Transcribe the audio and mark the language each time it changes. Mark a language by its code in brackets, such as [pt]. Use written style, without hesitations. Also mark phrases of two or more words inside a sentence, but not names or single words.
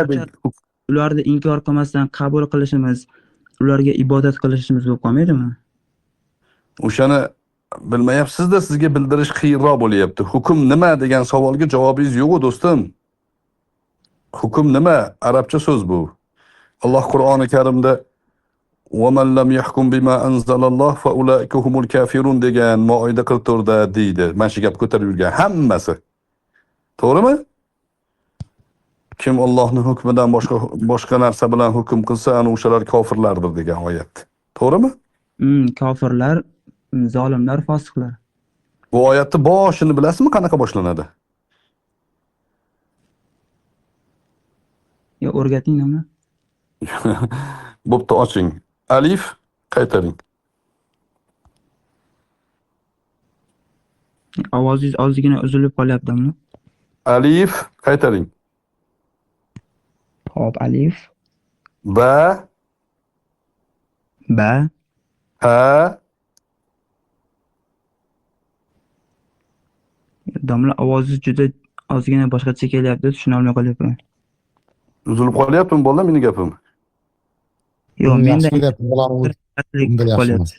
[uz] Ularni inkor qilmasdan qabul qilishimiz, ularga ibodat qilishimiz bo'lib qolmaydimi? O'shani bilmayapsiz-da, sizga bildirish qiyinroq bo'lyapti. Hukm nima degan savolga javobingiz yo'q, do'stim. Hukm nima? Arabcha so'z bu. Alloh Qur'oni Karimda [ar] "ومن لم يحكم بما أنزل الله فأولئك هم الكافرون" [uz] degan Moida 44da deydi. Mana shu gap ko'tarib yurgan hammasi. To'g'rimi? Kim Allohning hukmidan boshqa narsa bilan hukm qilsa, ana o'shalar kofirlardir degan oyat. To'g'rimi? Kofirlar, zolimlar, fosiqlar. Bu oyatning boshini bilasizmi, qanaqa boshlanadi? Yo, o'rgating nima? Bo'pti, oching. Alif qaytaring. Ovozingiz ozgina uzilib qolyaptimi? Alif qaytaring. Hop, alif, Ba, ba, ha, domla ovozingiz juda ozgina boshqacha kelyapti, tushuna olmay qolyapman. uzilib qolyaptimi bola meni gapim? Yo'q, menda Yaxshi gap, bularni